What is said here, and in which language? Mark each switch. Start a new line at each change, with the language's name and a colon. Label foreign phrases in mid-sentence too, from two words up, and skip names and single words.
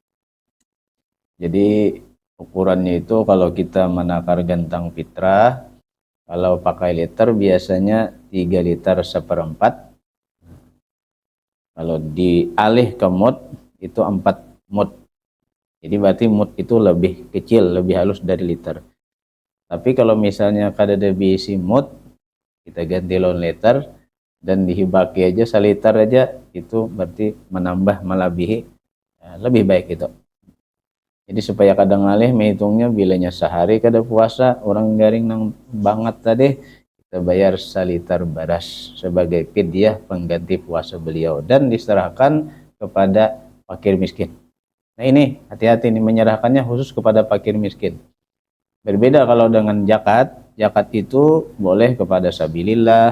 Indonesian: Jadi ukurannya itu kalau kita menakar gentang fitrah, kalau pakai liter biasanya 3 liter 1/4. Kalau dialih ke mud itu 4 mud. Jadi berarti mud itu lebih kecil, lebih halus dari liter. Tapi kalau misalnya kada ada bisi mud, kita ganti lawan liter dan dihibaki aja saliter aja, itu berarti menambah melebihi, lebih baik itu. Jadi supaya kadang ngalih menghitungnya bilanya sehari kada puasa, orang garing nang banget tadi, kita bayar saliter beras sebagai fidyah pengganti puasa beliau dan diserahkan kepada fakir miskin. Nah ini hati-hati nih, menyerahkannya khusus kepada fakir miskin. Berbeda kalau dengan zakat. Zakat itu boleh kepada sabilillah.